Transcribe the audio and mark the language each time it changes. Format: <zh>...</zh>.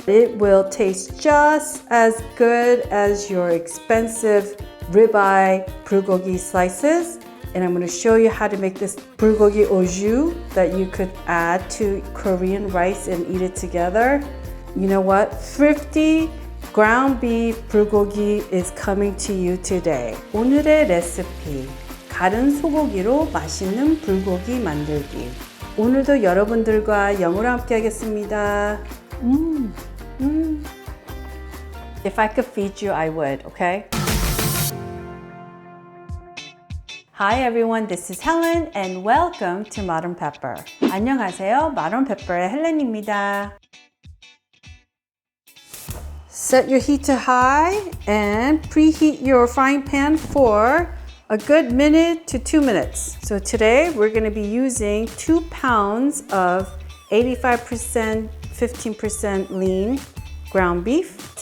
<en>It will taste just as good as your expensive ribeye bulgogi slices. And I'm gonna show you how to make this bulgogi oju that you could add to Korean rice and eat it together. You know what? Thrifty ground beef bulgogi is coming to you today.</en> <ko>오늘의 레시피, 가른 소고기로 맛있는 불고기 만들기. 오늘도 여러분들과 영어로 함께 하겠습니다.</ko> <en>If I could feed you, I would, okay? Hi everyone, this is Helen and welcome to Modern Pepper.</en> <ko>안녕하세요, Modern Pepper의 헬렌입니다.</ko> <en>Set your heat to high and preheat your frying pan for a good minute to 2 minutes. So today we're going to be using 2 pounds of 85%, 15% lean ground beef.</en>